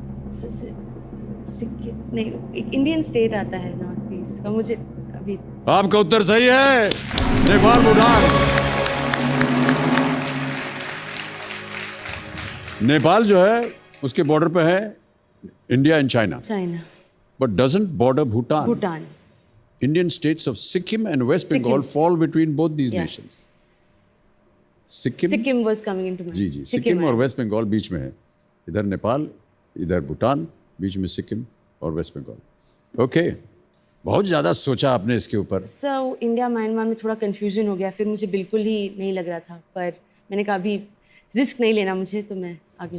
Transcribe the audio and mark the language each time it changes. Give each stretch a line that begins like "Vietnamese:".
Hindi: सिक्किम नहीं, एक Indian state आता है नॉर्थ ईस्ट का। मुझे अभी आपका उत्तर सही है, नेपाल भूटान। नेपाल जो है उसके बॉर्डर पे है
English: India and China, but doesn't border Bhutan.
Hindi: Bhutan.
English: Indian states of Sikkim and West Bengal fall between both these nations. Sikkim was coming into mind.
Hindi: जी जी, सिक्किम और वेस्ट बंगाल बीच में है। इधर नेपाल, इधर भूटान, बीच में सिक्किम और वेस्ट बंगाल। ओके, बहुत ज़्यादा सोचा आपने इसके ऊपर। सर इंडिया म्यांमार में थोड़ा कंफ्यूजन हो गया, फिर मुझे बिल्कुल ही नहीं लग रहा था, पर मैंने कहा अभी रिस्क नहीं लेना मुझे, तो मैं आगे।